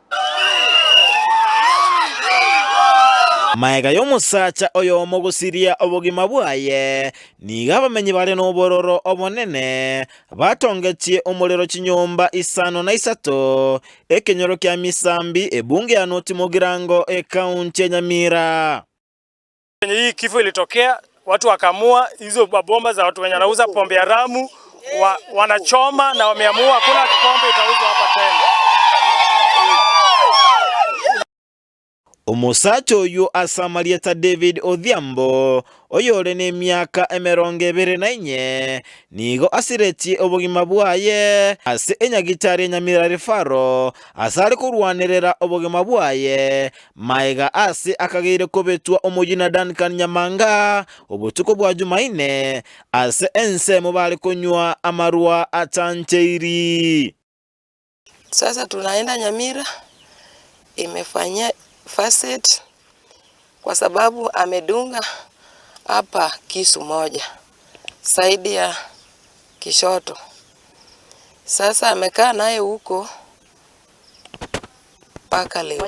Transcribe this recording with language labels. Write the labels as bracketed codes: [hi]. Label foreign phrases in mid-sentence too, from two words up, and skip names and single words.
[guz] Maega y'omusacha oyo omugusiria obogima bwaye niga abamenyi bale n'obororo obonene batongetie omuliro chinyomba isano na isato ekenyoro kya misambi ebunge ya noti mogirango kaunti ya Nyamira. [sw] Hii kifo ilitokea, watu wakamua hizo bomba za watu wenye wanauza pombe haramu wanachoma na wameamua hakuna pombe itauzwa hapa tena. [guz] Omusacha oyo asamalieta David Odhiambo oyole n'emyaka 24 nigo asiretie obogima bwaye ase enyagitari Nyamira Referral asali kurwanerera obogima bwaye maega ase akageire kobetwa omujina Duncan Nyamanga obutuko bwa Jumaine ase ensemo bali konywa amarua atancheiri. [sw] Sasa tunaenda Nyamira imefanya facet kwa sababu amedunga hapa kisu moja saidi ya kishoto. Sasa amekaa naye huko paka leo.